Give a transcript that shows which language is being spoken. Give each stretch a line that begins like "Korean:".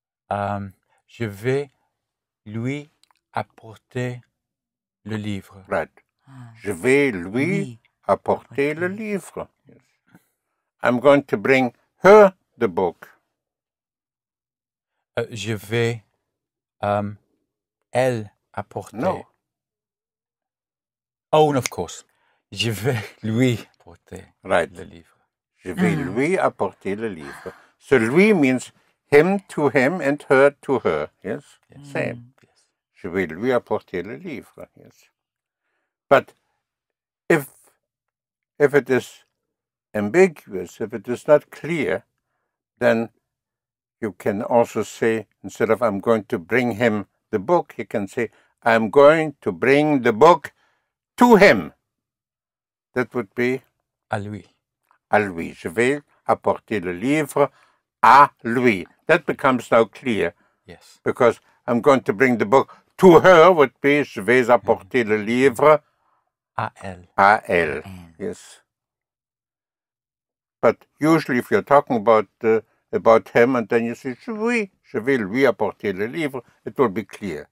French: Je vais lui apporter le livre.
English: Right.
French: Je vais lui apporter le livre.
English: Yes. I'm going to bring her the book.
French: Je vais elle apporter.
English: No. Oh, of course.
French: Je vais lui apporter
English: right.
French: le livre. Je vais lui apporter le livre.
English: So lui means Him to him and her to her. Yes, same. Yes.
French: Je vais lui apporter le livre.
English: Yes. But if it is ambiguous, if it is not clear, then you can also say, instead of I'm going to bring him the book, you can say, I'm going to bring the book to him. That would be
French: À lui. à lui. Je vais apporter le livre à lui.
English: That becomes now clear. Yes. Because I'm going to bring the book to her would be,
French: je vais apporter le livre À elle. à elle. Yes.
English: But usually if you're talking about him and then you say,
French: je vais lui apporter le livre,
English: it will be clear.